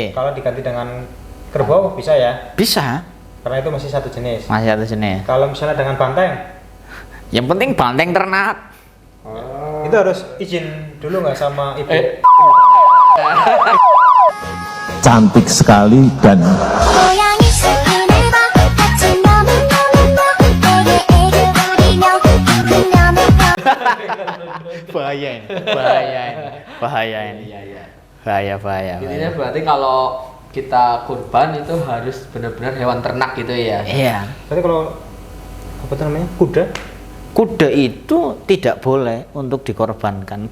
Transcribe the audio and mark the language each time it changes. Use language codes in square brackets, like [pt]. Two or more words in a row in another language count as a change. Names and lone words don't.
[id] Kalau diganti dengan kerbau bisa ya? Bisa, Karena itu masih satu jenis. masih ada jenis. Kalau misalnya dengan banteng, Yang penting banteng ternak. itu harus izin dulu nggak sama ibu? Cantik sekali dan [ko] 고양이 새끼들과 같이 너무너무너무 애교부리며 그녀는 [id] Bahaya ini, bahaya ini, bahaya ini. Bahaya. Intinya berarti kalau kita kurban itu harus benar-benar hewan ternak gitu ya. Iya. Berarti kalau apa tuh namanya? Kuda? Kuda itu tidak boleh untuk dikorbankan.